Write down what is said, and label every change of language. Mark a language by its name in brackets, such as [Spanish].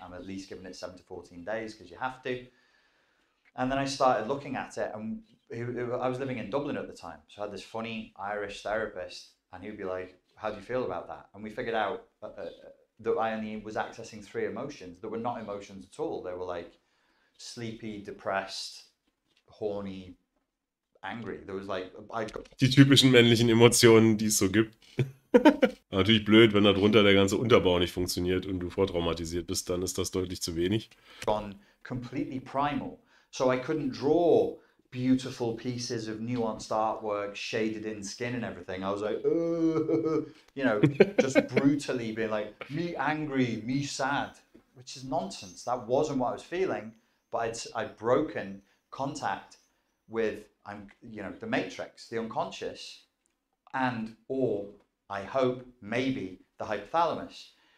[English] I'm at least giving it 7 to 14 days because you have to. And then I started looking at it, and I was living in Dublin at the time. So I had this funny Irish therapist, and he'd be like, how do you feel about that? And we figured out that I only was accessing 3 emotions that were not emotions at all. They were like sleepy, depressed, horny, angry. There was like, [German] Die typischen männlichen Emotionen, die es so gibt. Natürlich blöd, wenn darunter der ganze Unterbau nicht funktioniert und du vortraumatisiert bist, dann ist das deutlich zu wenig. [English] Gone completely primal. So I couldn't draw beautiful pieces of nuanced artwork, shaded in skin and everything. I was like, you know, just brutally being like, me angry, me sad, which is nonsense. That wasn't what I was feeling, but I'd broken contact with, you know, the matrix, the unconscious, and or I hope maybe the hypothalamus.